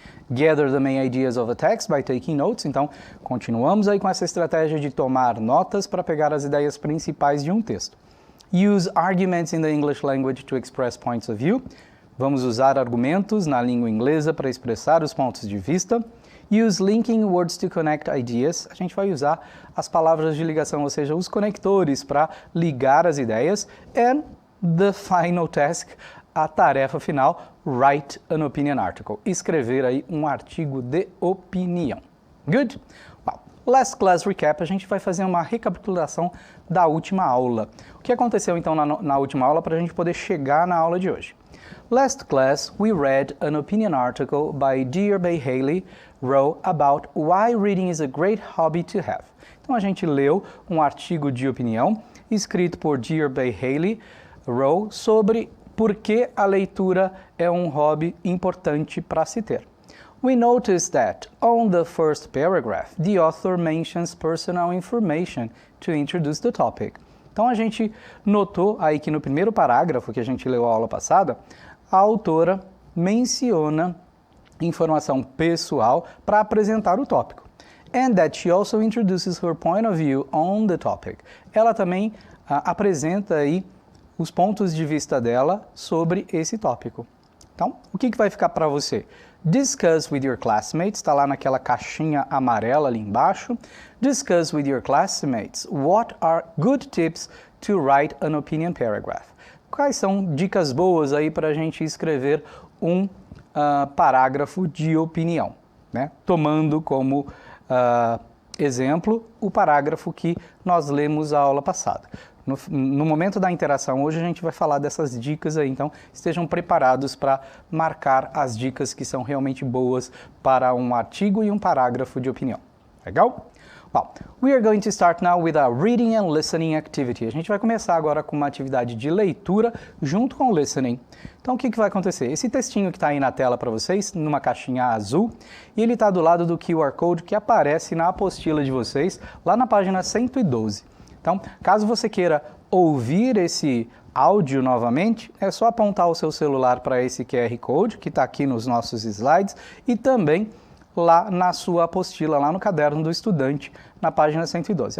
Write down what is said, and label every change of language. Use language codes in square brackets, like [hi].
[en] Gather the main ideas of a text by taking notes. [pt] Então, continuamos aí com essa estratégia de tomar notas para pegar as ideias principais de um texto. [en] Use arguments in the English language to express points of view. [pt] Vamos usar argumentos na língua inglesa para expressar os pontos de vista. [en] Use linking words to connect ideas. [pt] A gente vai usar as palavras de ligação, ou seja, os conectores para ligar as ideias. [en] And the final task, [pt] a tarefa final, [en] write an opinion article. [pt] Escrever aí um artigo de opinião. Good? [en] Well, last class recap, [pt] a gente vai fazer uma recapitulação da última aula. O que aconteceu então na última aula para a gente poder chegar na aula de hoje? [en] Last class, we read an opinion article by Dear Bay Haley wrote about why reading is a great hobby to have. [pt] Então a gente leu um artigo de opinião escrito por Dear Bay Haley wrote sobre por que a leitura é um hobby importante para se ter. [en] We noticed that on the first paragraph, the author mentions personal information to introduce the topic. [pt] Então a gente notou aí que no primeiro parágrafo que a gente leu a aula passada, a autora menciona informação pessoal para apresentar o tópico. [en] And that she also introduces her point of view on the topic. [pt] Ela também apresenta aí os pontos de vista dela sobre esse tópico. Então, o que vai ficar para você? [en] Discuss with your classmates, [pt] está lá naquela caixinha amarela ali embaixo. [en] Discuss with your classmates what are good tips to write an opinion paragraph. [pt] quais são dicas boas aí para a gente escrever um parágrafo de opinião, né? Tomando como exemplo o parágrafo que nós lemos a aula passada. No momento da interação hoje a gente vai falar dessas dicas aí, então estejam preparados para marcar as dicas que são realmente boas para um artigo e um parágrafo de opinião. Legal? [en] Well, we are going to start now with a reading and listening activity. [pt] A gente vai começar agora com uma atividade de leitura junto com o listening. Então, o que vai acontecer? Esse textinho que está aí na tela para vocês, numa caixinha azul, e ele está do lado do QR Code que aparece na apostila de vocês, lá na página 112. Então, caso você queira ouvir esse áudio novamente, é só apontar o seu celular para esse QR Code, que está aqui nos nossos slides, e também lá na sua apostila, lá no caderno do estudante, na página 112.